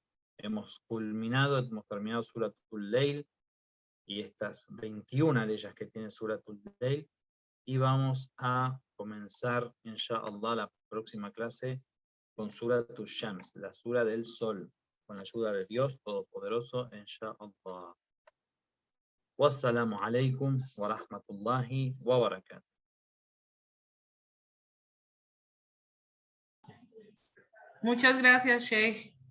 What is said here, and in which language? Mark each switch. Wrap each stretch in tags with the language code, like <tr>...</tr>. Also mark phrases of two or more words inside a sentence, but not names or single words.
<es>Hemos terminado Suratul Layl y estas 21 leyes que tiene Suratul Layl, y vamos a comenzar, inshallah, la próxima clase con Suratul Shams, la sura del sol, con la ayuda de Dios Todopoderoso, inshallah.</es> <ar>والسلام عليكم ورحمة الله وبركاته.</ar> <es>Muchas gracias, Sheikh.</es>